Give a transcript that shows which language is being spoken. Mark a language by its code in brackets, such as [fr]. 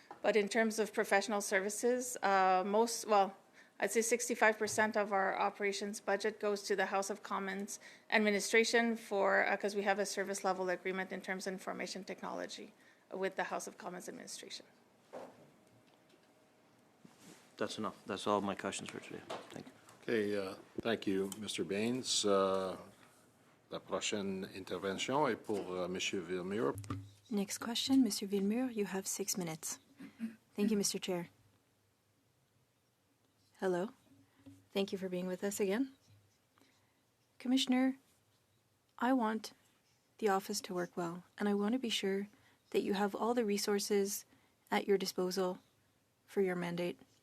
[en] But in terms of professional services, I'd say 65% of our operations budget goes to the House of Commons administration because we have a service level agreement in terms of information technology with the House of Commons administration. That's enough. That's all my questions for today. Thank you. Okay, thank you, Mr. Baines. [fr] La prochaine intervention est pour Monsieur Villemure. [en] Next question, Mr. Villemure, you have 6 minutes. Thank you, Mr. Chair. Hello. Thank you for being with us again. Commissioner, I want the office to work well, and I want to be sure that you have all the resources at your disposal for your mandate.